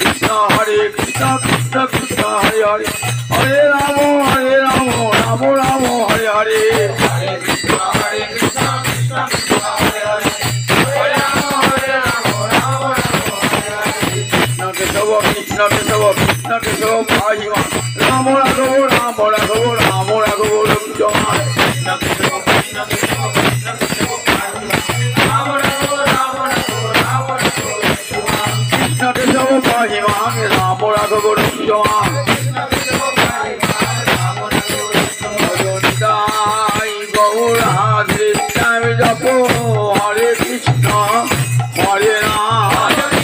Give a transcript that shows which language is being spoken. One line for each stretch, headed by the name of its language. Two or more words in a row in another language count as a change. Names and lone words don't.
Sanskrit: হরে কৃষ্ণ কৃষ্ণ কৃষ্ণ হরে হরে হরে রাম রাম রাম হরে হরে Hare Krishna Krishna Krishna Hare Hare Hare Rama Rama Hare Hare কৃষ্ণ কেশব কৃষ্ণ কেশব পাহিমা রাম রাঘব রাম রাঘব রাম রাঘব লক্ষ্মণ Krishna Krishna Krishna Krishna Krishna Krishna Rama Rama Rama Rama
Bangla: কৃষ্ণ কেশব পাহিমা রাম রাঘব লক্ষ্মণ গৌরাধে আমি জপ হরে কৃষ্ণ হরে রাম